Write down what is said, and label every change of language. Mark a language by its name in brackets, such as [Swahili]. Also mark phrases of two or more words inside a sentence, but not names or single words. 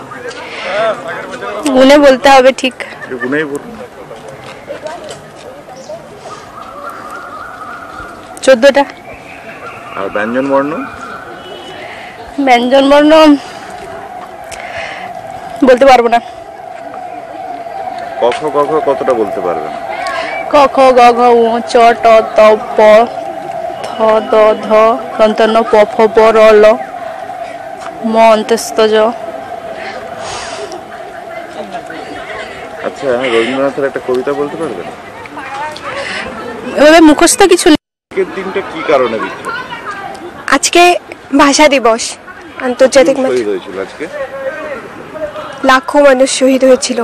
[Bangla] গুণে বলতে হবে, ঠিক গুণেই বলুন। 14টা। আর ব্যঞ্জন বর্ণ? ব্যঞ্জন বর্ণ বলতে পারবো না। ক খ গ ঘ কতটা বলতে পারবেন? ক খ গ ঘ উ চ ট ত প থ দ ধ দন্ত ন প ফ ব র ল ম অন্তস্থ জ। আচ্ছা, আচ্ছা, রবীন্দ্রনাথের একটা কবিতা বলতে পারবেন? এভাবে মুখস্থ কিছু নেই। আজকের দিনটা কি কারণে বিখ্যাত? আজকে ভাষা দিবস, আন্তর্জাতিক শহীদ হয়েছিল আজকে? লাখো মানুষ শহীদ হয়েছিল।